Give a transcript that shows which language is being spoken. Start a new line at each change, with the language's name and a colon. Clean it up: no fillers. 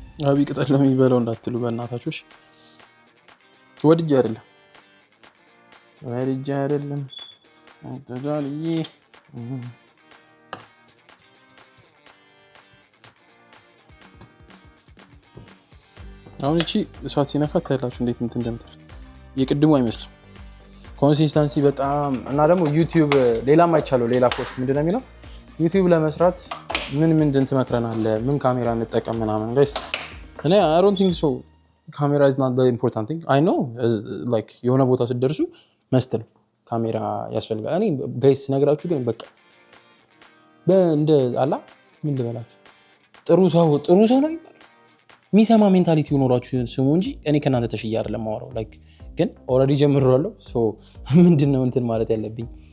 Amharic: አቢ ቅጠል ለሚበላው እንዳትሉ በእናታችሁ። ወድጄ አይደለም ተዛልዬ አሁን እቺ እሳት ሲነካት ታያላችሁ እንዴት እንትን እንደምትል። የቅድሙ አይመስልም ኮንሲስተንሲ በጣም እና ደግሞ ዩቲዩብ ሌላም አይቻለው ሌላ ፖስት ምንድነው የሚለው ዩቲዩብ ለመስራት ምን ትመክረናለህ? ምን ካሜራ እንጠቀም ምናምን ጋይስ። እኔ
English: I don't think so camera is not the important thing. I know like
Amharic: የሆነ ቦታ ስትደርሱ መስተል ካሜራ ያስፈልጋል። እኔ ጋይስ ነግራችሁ ግን በቃ በእንደ አላ ምን ልበላችሁ ጥሩ ሰው ነው የሚሰማ ሜንታሊቲ ሆኖራችሁ ስሙ እንጂ እኔ ከናንተ ተሽያ አይደለም ማወራው። ላይክ ግን ኦልሬዲ ጀምሬዋለሁ። ሶ ምንድነው እንትን ማለት ያለብኝ